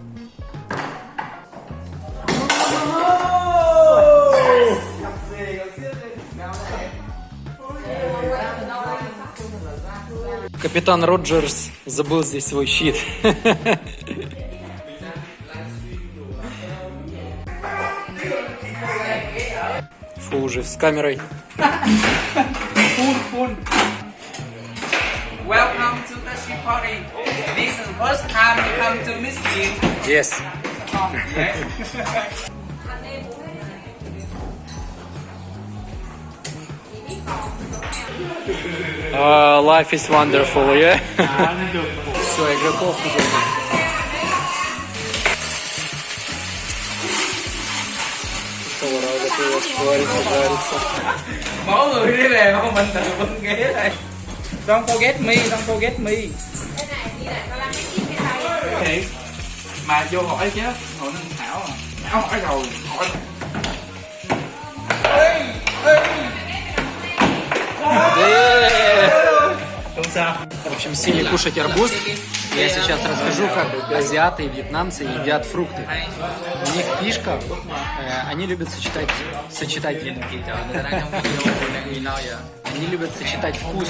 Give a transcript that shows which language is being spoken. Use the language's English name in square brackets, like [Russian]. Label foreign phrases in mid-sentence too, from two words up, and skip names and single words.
[Russian] Капитан Роджерс забыл здесь свой щит. Фу, уже с камерой. [English] Welcome to the ship party. This is the first time you come to Michigan. Yes. Life is wonderful, yeah? [Russian] Все, игроков уже. Варится, жарится. [Vietnamese] Mỗi người đi về không mình tự bưng ghế này. [English] Don't forget me, don't forget me. [Vietnamese] Thiệt. Mà vô hỏi chứ, hỏi nên Thảo à. Thảo hỏi rồi, hỏi. [Russian] В общем, сели кушать арбуз. Я сейчас расскажу, как азиаты и вьетнамцы едят фрукты. У них фишка, они любят сочетать они любят сочетать вкусы.